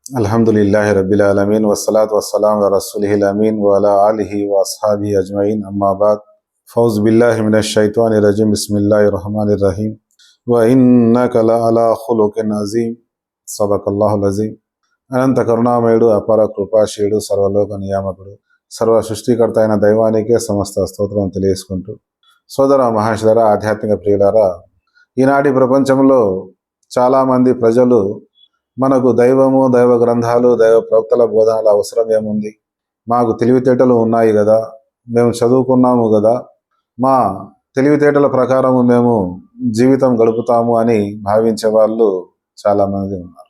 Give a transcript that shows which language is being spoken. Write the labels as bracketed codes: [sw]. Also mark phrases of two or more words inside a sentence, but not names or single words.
[ar] الحمد لله رب العالمين والصلاة والسلام على رسوله الأمين وعلى آله وأصحابه أجمعين أما بعد فأعوذ بالله من الشيطان الرجيم بسم الله الرحمن الرحيم وإنك لعلى خلق عظيم صدق الله العظيم. [te] అనంత కరుణామయుడు, అపార కృపాశీయుడు, సర్వలోక నియామకుడు, సర్వ సృష్టికర్త అయిన దైవానికే సమస్త స్తోత్రం తెలియజేసుకుంటూ, సోదర మహాశిలరా, ఆధ్యాత్మిక ప్రియులారా, ఈనాటి ప్రపంచంలో చాలామంది ప్రజలు మనకు దైవము, దైవ గ్రంథాలు, దైవ ప్రవక్తల బోధనల అవసరం ఏముంది, మాకు తెలివితేటలు ఉన్నాయి కదా, మేము చదువుకున్నాము కదా, మా తెలివితేటల ప్రకారము మేము జీవితం గడుపుతాము అని భావించే వాళ్ళు చాలామంది ఉన్నారు.